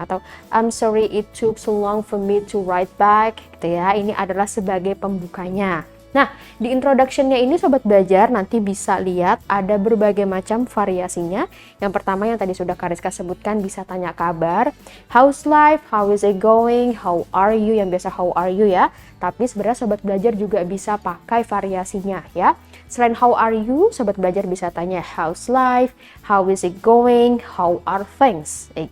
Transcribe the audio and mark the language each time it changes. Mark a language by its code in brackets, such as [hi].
[en] Atau I'm sorry it took so long for me to write back, gitu ya. [id] Ini adalah sebagai pembukanya. Nah, di introduction-nya ini sobat belajar nanti bisa lihat ada berbagai macam variasinya. Yang pertama yang tadi sudah Kariska sebutkan, bisa tanya kabar, [en] how's life, how is it going, how are you, [id] yang biasa how are you ya. Tapi sebenarnya sobat belajar juga bisa pakai variasinya ya. Selain how are you, sobat belajar bisa tanya [en] how's life, how is it going, how are things.